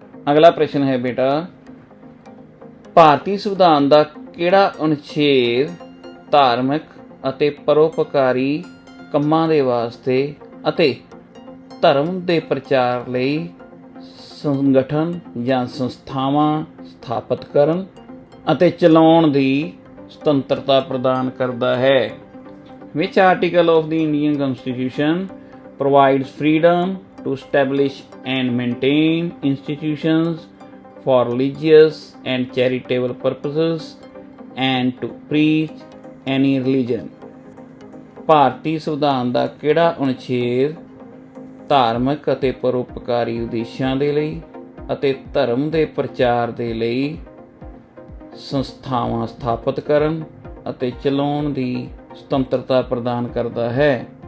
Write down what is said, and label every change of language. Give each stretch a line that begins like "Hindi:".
Punjabi: ਅਗਲਾ ਪ੍ਰਸ਼ਨ ਹੈ ਬੇਟਾ, ਭਾਰਤੀ ਸੰਵਿਧਾਨ ਦਾ ਕਿਹੜਾ ਅਨੁਛੇਦ ਧਾਰਮਿਕ ਅਤੇ ਪਰਉਪਕਾਰੀ ਕੰਮਾਂ ਦੇ ਵਾਸਤੇ ਅਤੇ ਧਰਮ ਦੇ ਪ੍ਰਚਾਰ ਲਈ ਸੰਗਠਨ ਜਾਂ ਸੰਸਥਾਵਾਂ ਸਥਾਪਿਤ ਕਰਨ ਅਤੇ ਚਲਾਉਣ ਦੀ ਸੁਤੰਤਰਤਾ ਪ੍ਰਦਾਨ ਕਰਦਾ ਹੈ।
English: Which article of the Indian Constitution provides freedom to establish and maintain institutions for religious and charitable purposes and to preach any religion?
Punjabi: ਭਾਰਤੀ ਸੰਵਿਧਾਨ ਦਾ ਕਿਹੜਾ ਅਨੁਛੇਦ ਧਾਰਮਿਕ ਅਤੇ ਪਰਉਪਕਾਰੀ ਉਦੇਸ਼ਾਂ ਦੇ ਲਈ ਅਤੇ ਧਰਮ ਦੇ ਪ੍ਰਚਾਰ ਦੇ ਲਈ ਸੰਸਥਾਵਾਂ ਸਥਾਪਿਤ ਕਰਨ ਅਤੇ ਚਲਾਉਣ ਦੀ ਸੁਤੰਤਰਤਾ ਪ੍ਰਦਾਨ ਕਰਦਾ ਹੈ?